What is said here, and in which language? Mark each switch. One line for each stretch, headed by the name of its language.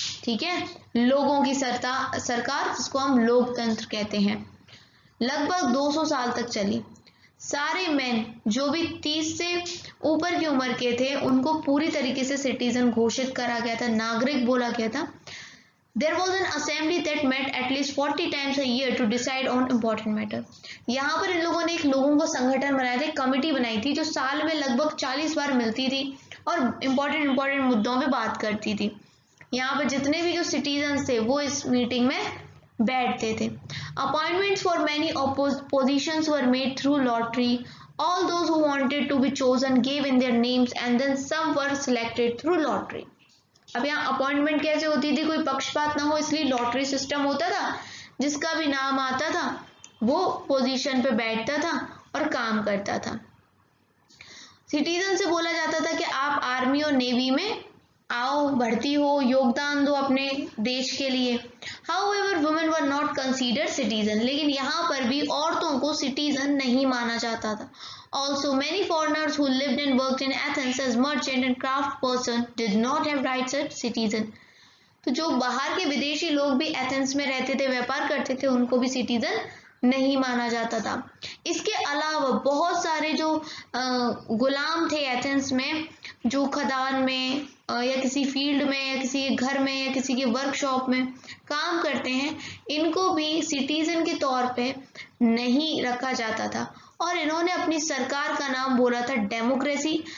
Hindi: ठीक है, लोगों की सरकार जिसको हम लोकतंत्र कहते हैं, लगभग 200 साल तक चली। सारे मैन जो भी 30 से ऊपर की उम्र के थे उनको पूरी तरीके से सिटीजन घोषित करा गया था, नागरिक बोला गया था।
English: There was an assembly that met at least 40 times a year to decide on important matter.
Hindi: यहाँ पर इन लोगों ने एक लोगों को संगठन बनाया था, कमेटी बनाई थी जो साल में लगभग 40 बार मिलती थी और इम्पोर्टेंट मुद्दों पे बात करती थी। यहाँ पर जितने भी जो सिटीजन थे वो इस मीटिंग में बैठते थे।
English: Appointments for many positions were made through lottery. All those who wanted to be chosen gave in their names and then some were selected through lottery.
Hindi: अब यहाँ अपॉइंटमेंट कैसे होती थी, कोई पक्षपात ना हो इसलिए लॉटरी सिस्टम होता था। जिसका भी नाम आता था वो पोजीशन पे बैठता था और काम करता था। सिटीजन से बोला जाता था कि आप आर्मी और नेवी में आओ, भर्ती हो, योगदान दो अपने देश के लिए।
English: However, women were not considered citizen.
Hindi: लेकिन यहाँ पर भी औरतों को सिटीजन नहीं माना जाता था।
English: Also, many foreigners who lived and worked in Athens as merchant and craft person did not have rights as citizen.
Hindi: तो जो बाहर के विदेशी लोग भी एथेंस में रहते थे, व्यापार करते थे, उनको भी सिटीजन नहीं माना जाता था। इसके अलावा बहुत सारे जो गुलाम थे एथेंस में, जो खदान में या किसी फील्ड में या किसी घर में या किसी के वर्कशॉप में काम करते हैं, इनको भी सिटीजन के तौर पे नहीं रखा जाता था और इन्होंने अपनी सरकार का नाम बोला था डेमोक्रेसी।